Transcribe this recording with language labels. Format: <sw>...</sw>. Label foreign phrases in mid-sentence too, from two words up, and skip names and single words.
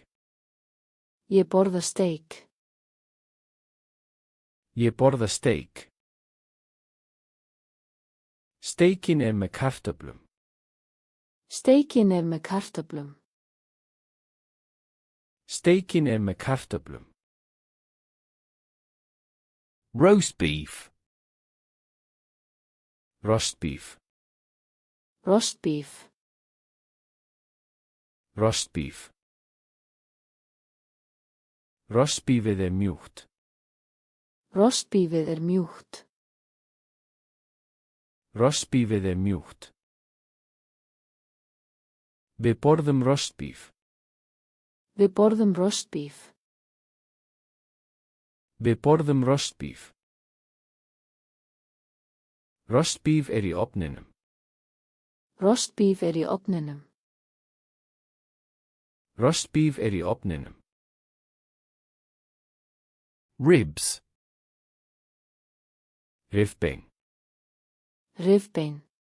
<is>Ég borða steik. Ég borða steik. Steikin er með kartöflum. Steikin er með kartöflum. Steikin er með kartöflum.</is> <en>Roast beef. Roast beef. Roast beef. Roast beef.</en> <is>Roast beefið er mjúkt. Roast beefið er mjúkt. Roast beefið er mjúkt. Við borðum</is> <en>roast beef.</en> <is>Við borðum</is> <en>roast beef.</en> <is>Við borðum</is> <en>roast beef. Roast beef</en> <is>er í ofninum.</is> <en>Roast beef</en> <is>er í ofninum.</is> <en>Roast beef</en> <is>er í ofninum.</is> <en>Ribs.</en> <is>Rifbein. Rifbein.</is>